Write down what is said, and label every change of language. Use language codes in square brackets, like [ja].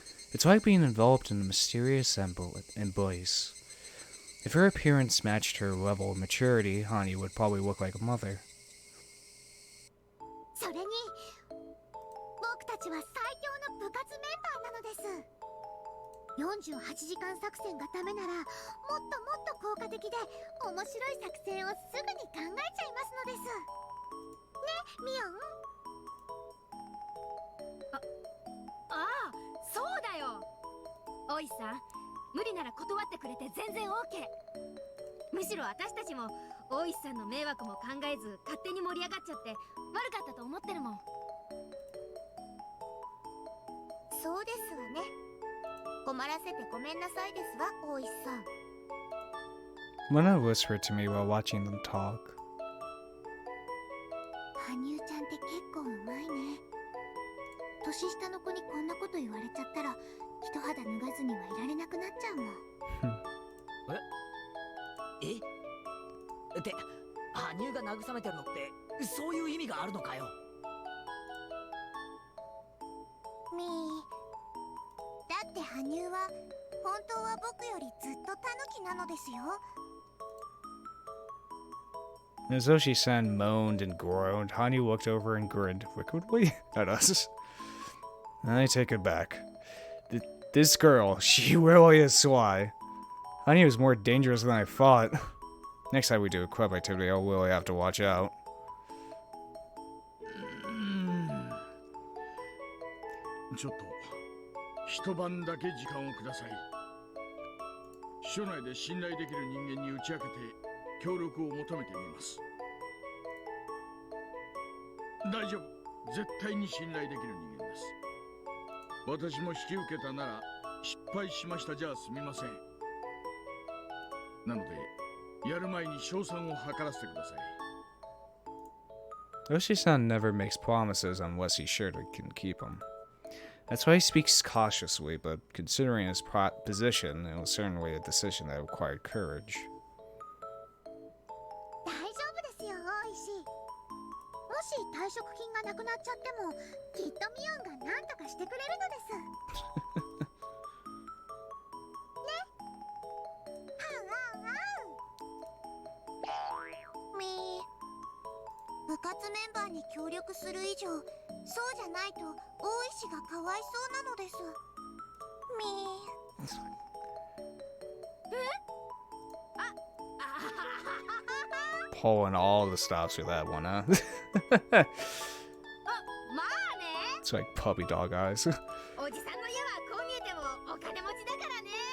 [en] It's like being enveloped in a mysterious embrace. If her appearance matched her level of maturity, Hani would probably look like a mother. [ja] それに僕たちは最強の部活メンバーなのです。 48時間作戦がダメならもっともっと効果的で面白い作戦をすぐに考えちゃいますのです。ね、ミオン。ああ、そうだよ。おいさん、無理なら断ってくれて全然 OK。むしろ私たちも大石さんの迷惑も考えず勝手に盛り上がっちゃって悪かったと思ってるもん。そうですわね。困らせてごめんなさいですわ、大石さん。 [en] Lena whispered to me while watching them talk. [ja] 羽生ちゃんって結構うまいね。年下の子にこんなこと言われちゃったら一肌脱がずにはいられなくなっちゃうもん。え？って羽生が慰めてるのってそういう意味があるのかよ。みー、だって羽生は本当は僕よりずっとタヌキなのですよ。 [en] As Oshi-san moaned and groaned, Hani looked over and grinned wickedly at us. I take it back. This girl, she really is sly. Hani was more dangerous than I thought. Next time we do a club activity, I'll really have to watch out. [ja] ちょっと一晩だけ時間をください。署内で信頼できる人間に打ち明けて協力を求めてみます。大丈夫、絶対に信頼できる人間です。私も引き受けたなら失敗しましたじゃ済みません。なのでやる前に賞賛を図らせてください。 [en] Oshi-san never makes promises unless he's sure he can keep them. That's why he speaks cautiously, but considering his position, it was certainly a decision that required courage. [ja] 大丈夫ですよ、大石。もし退職金がなくなっちゃってもきっとミオンが何とかしてくれるのです。ね。はんはんはん。みー、部活メンバーに協力する以上、そうじゃないと大石がかわいそうなのです。みー。 [en] Pulling all the stops with that one, huh? [ja] まあね。 [en] It's like puppy dog eyes. [ja] おじさんの家はこう見えてもお金持ちだからね。